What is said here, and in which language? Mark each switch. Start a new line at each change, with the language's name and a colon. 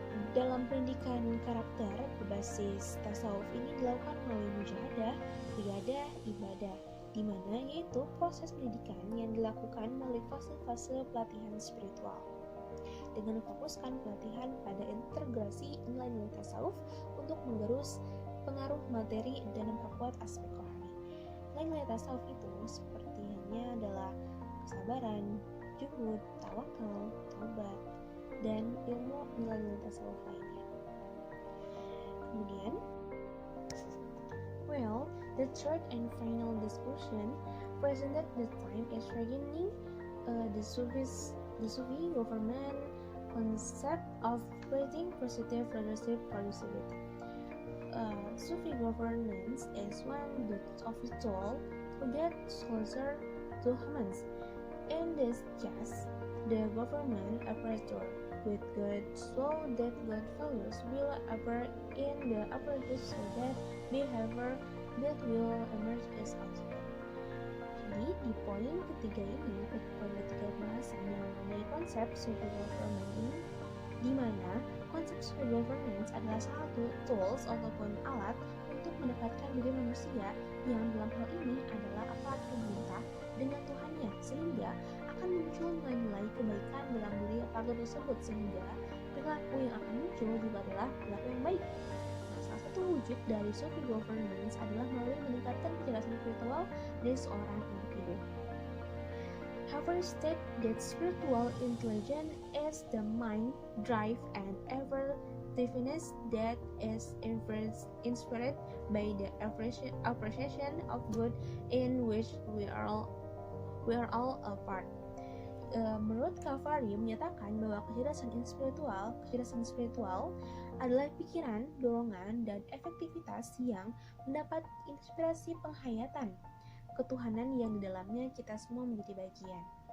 Indonesian: Dalam pendidikan karakter berbasis tasawuf ini dilakukan melalui mujahadah, riyadah, ibadah, di mana yaitu proses pendidikan yang dilakukan melalui fase-fase pelatihan spiritual dengan memfokuskan pelatihan pada integrasi nilai-nilai tasawuf untuk menggerus pengaruh materi dan memperkuat aspek rohani. Nilai-nilai tasawuf itu seperti halnya adalah kesabaran, juhud, tawakal, taubat, dan ilmu nilai-nilai tasawuf lainnya.
English: Kemudian, the third and final discussion presented this time is regarding the Sufi government concept of creating positive leadership productivity. Sufi governance is one of the tools to get closer to humans. In this case, the government apparatus with good so that good values will appear in the apparatus so that behavior that will emerge is possible.
Indonesian: Jadi di poin ketiga ini, poin ketiga pembahasan yang mengenai konsep Sufi government ini, di mana konsep Sufi governance adalah salah satu tools ataupun alat untuk mendekatkan diri manusia yang dalam hal ini adalah aparat pemerintah dengan Tuhannya, sehingga akan muncul nilai-nilai kebaikan dalam diri aparat tersebut, sehingga perilaku yang akan muncul juga adalah perilaku yang baik. Nah, salah satu wujud dari Sufi governance adalah melalui meningkatkan kecerdasan spiritual dari seorang individu.
English: Harvard state that spiritual intelligence is the mind, drive, and effectiveness that is inspired by the appreciation of good in which we are all a part.
Indonesian: Menurut Kavari menyatakan bahwa kecerdasan spiritual adalah pikiran, dorongan, dan efektivitas yang mendapat inspirasi penghayatan ketuhanan yang di dalamnya kita semua menjadi bagian.